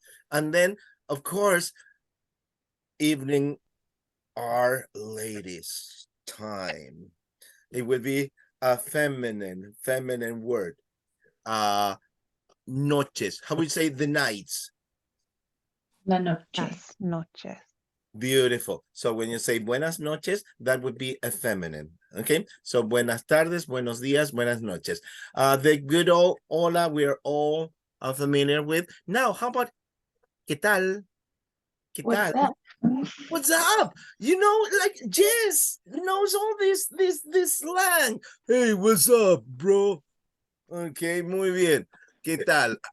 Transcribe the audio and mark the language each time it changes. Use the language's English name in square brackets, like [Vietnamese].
[English] And then, of course, evening are ladies' time. It would be a feminine word. Noches. How would you say the nights? [Spanish] La noche. Las noches. [English] Beautiful. So when you say [Spanish] buenas noches, [English] that would be a feminine. Okay. [Spanish] So buenas tardes, buenos días, buenas noches. [English] The good old hola, we're all familiar with. Now, how about [Spanish] ¿qué tal? ¿Qué [English] What's [Spanish] tal? [English] up? What's up? You know, like Jess knows all this slang. Hey, what's up, bro? Okay, [Spanish] muy bien. ¿Qué tal?